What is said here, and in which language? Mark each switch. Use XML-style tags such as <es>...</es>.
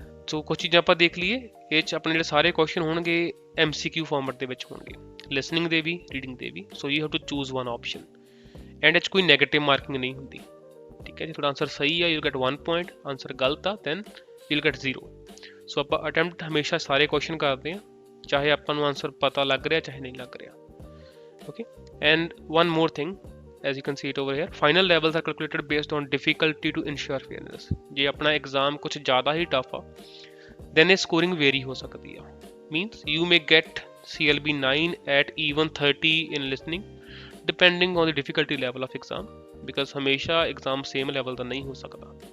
<pa>ਸੋ ਕੁਝ ਚੀਜ਼ਾਂ ਆਪਾਂ ਦੇਖ ਲਈਏ, ਇਹ 'ਚ ਆਪਣੇ ਜਿਹੜੇ ਸਾਰੇ ਕੁਐਸਚਨ ਹੋਣਗੇ MCQ ਫਾਰਮੈਟ ਦੇ ਵਿੱਚ ਹੋਣਗੇ, ਲਿਸਨਿੰਗ ਦੇ ਵੀ ਰੀਡਿੰਗ ਦੇ ਵੀ। So</pa> <en>you have to choose one option,</en> <pa>and ਇਹ 'ਚ ਕੋਈ ਨੈਗੇਟਿਵ ਮਾਰਕਿੰਗ ਨਹੀਂ ਹੁੰਦੀ ਠੀਕ ਹੈ। ਜੇ ਤੁਹਾਡਾ ਆਨਸਰ ਸਹੀ ਆ</pa> <en>you get 1 point,</en> <pa>ਆਨਸਰ ਗਲਤ ਆ</pa> <en>Then you get 0।</en> <pa>ਸੋ ਆਪਾਂ ਅਟੈਂਪਟ ਹਮੇਸ਼ਾ ਸਾਰੇ ਕੁਐਸਚਨ ਕਰਦੇ ਹਾਂ, ਚਾਹੇ ਆਪਾਂ ਨੂੰ ਆਨਸਰ ਪਤਾ ਲੱਗ ਰਿਹਾ ਚਾਹੇ ਨਹੀਂ ਲੱਗ ਰਿਹਾ।</pa> <en>Okay, and one more thing, as you can see it over here, final levels are calculated based on difficulty to ensure fairness।</en> <pa>ਜੇ ਆਪਣਾ ਐਗਜ਼ਾਮ ਕੁਝ ਜ਼ਿਆਦਾ ਹੀ ਟਫ ਆ then ਇਹ ਸਕੋਰਿੰਗ ਵੇਰੀ ਹੋ ਸਕਦੀ ਆ,</pa> <en>means you may get CLB 9 at even 30 in listening depending on the difficulty level of exam, because</en> <pa>ਹਮੇਸ਼ਾ ਐਗਜ਼ਾਮ ਸੇਮ ਲੈਵਲ ਦਾ ਨਹੀਂ ਹੋ ਸਕਦਾ।</pa>